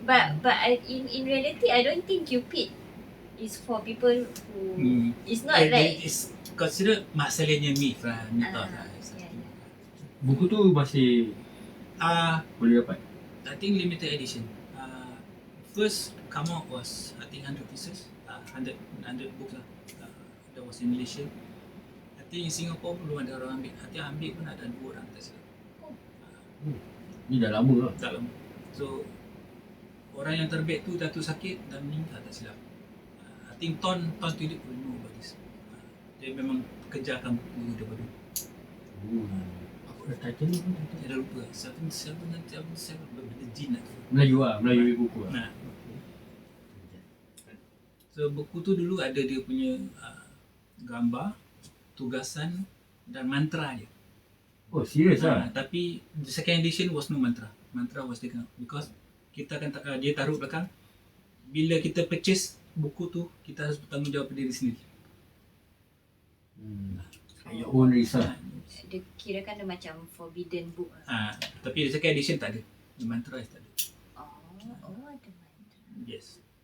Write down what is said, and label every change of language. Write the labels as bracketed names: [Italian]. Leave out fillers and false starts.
[English] But in reality, I don't think Cupid is for people who it's not like it's considered masalahnya myth lah, mitos lah. [Malay] Buku tu masih boleh dapat? [English] I think limited edition. First come out was I think 100 pieces, 100 books lah. That was in Malaysia. I think in Singapore [Malay] belum ada orang ambil. Hati ambil pun ada 2 orang tak silap. Ni dah lama lah. Dalam. So orang yang terbit tu jatuh sakit dan meninggal tak silap. [English] I think Ton Tulip will know about this. [Malay] Dia memang kejarkan buku daripada dulu. Apa dah title ni? Saya dah lupa. 777 benda jin lah tu. Melayu lah, Melayu buku lah. Nah. So buku tu dulu ada dia punya gambar, tugasan dan mantra je. Oh, serius lah? [English] Tapi the second edition was no mantra. Mantra was taken out because [Malay] kita akan dia taruh belakang. Bila kita purchase buku tu, kita harus bertanggungjawab pada diri sendiri. [English] Your own research. [Malay] dia kirakan dia macam forbidden book lah. Tapi the second edition tak ada. The mantra tak ada. Oh ada mantra. [English] Yes.